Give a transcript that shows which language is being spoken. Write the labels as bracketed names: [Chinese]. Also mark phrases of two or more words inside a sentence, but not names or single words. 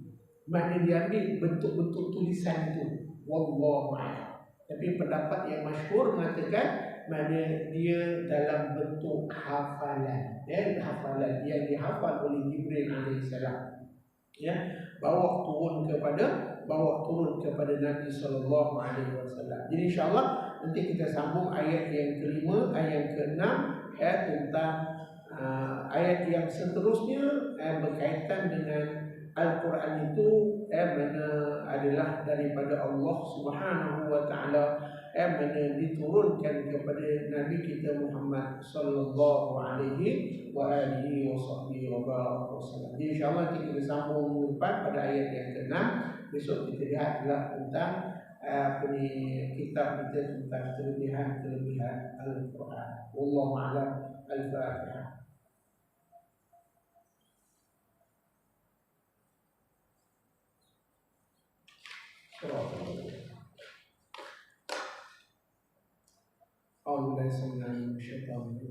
[Malay] Mana diambil bentuk-bentuk tulisan itu, [Arabic] والله أعلم. [Malay] Tapi pendapat yang masyhur mengatakan mana dia dalam bentuk hafalan, hafalan yang dihafal oleh Jibril alaihissalam, bawa turun kepada Nabi [Arabic] صلى الله عليه وسلم. [Malay] Jadi [Arabic] إن شاء الله [Malay] nanti kita sambung ayat yang kelima, ayat yang keenam, tentang ayat yang seterusnya berkaitan dengan Al-Quran itu mana adalah daripada Allah [Arabic] سبحانه وتعالى, [Malay] mana diturunkan kepada Nabi kita Muhammad [Arabic] صلى الله عليه وآله وسلم. [Malay] Jadi [Arabic] إن شاء الله [Malay] kita sambung depan pada ayat yang ke-6. Besok kita lihatlah tentang kitab kita tentang kelebihan Al-Quran. [Arabic] والله أعلم. الفاتحة. أعوذ بالله السميع العليم من الشيطان الرجيم.